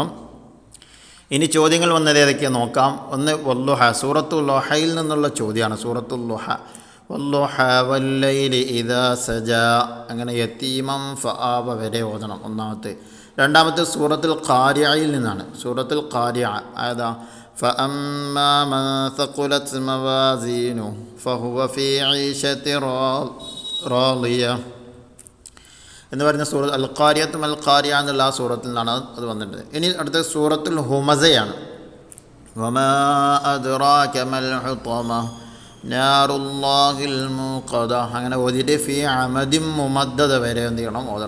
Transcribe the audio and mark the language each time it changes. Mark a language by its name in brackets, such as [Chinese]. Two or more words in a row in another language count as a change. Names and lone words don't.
[Malayalam] ഇനി ചോദ്യങ്ങൾ വന്നത് ഏതൊക്കെയാണ് നോക്കാം. ഒന്ന് വല്ലുഹ, സൂറത്തുൽ ളുഹയിൽ നിന്നുള്ള ചോദ്യമാണ്. സൂറത്തുൽ ളുഹ, [Arabic] والضحى والليل إذا سجى, [Malayalam] അങ്ങനെ [Arabic] يتيما فآوى [Malayalam] വരെ ഓതണം ഒന്നാമത്തെ. രണ്ടാമത്തെ സൂറത്തുൽ ഖാരിഅയിൽ നിന്നാണ്. സൂറത്തുൽ ഖാരിഅ അതാ [Arabic] فأما من ثقلت موازينه فهو في عيشة راضية [Malayalam] എന്ന് പറയുന്ന സൂറത്ത് അൽ ഖാരിയത്തും അൽ ഖാരിയ എന്നുള്ള ആ സൂറത്തിൽ നിന്നാണ് അത് വന്നിട്ടുണ്ട്. ഇനി അടുത്ത സൂറത്തുൽ ഹുമസയാണ്. [Arabic] وما أدراك ما الحطمة نار الله الموقدة, [Malayalam] അങ്ങനെ ഓതിയിട്ട് [Arabic] في عمد ممددة [Malayalam] വരെ എന്ത് ചെയ്യണം ഓതണം.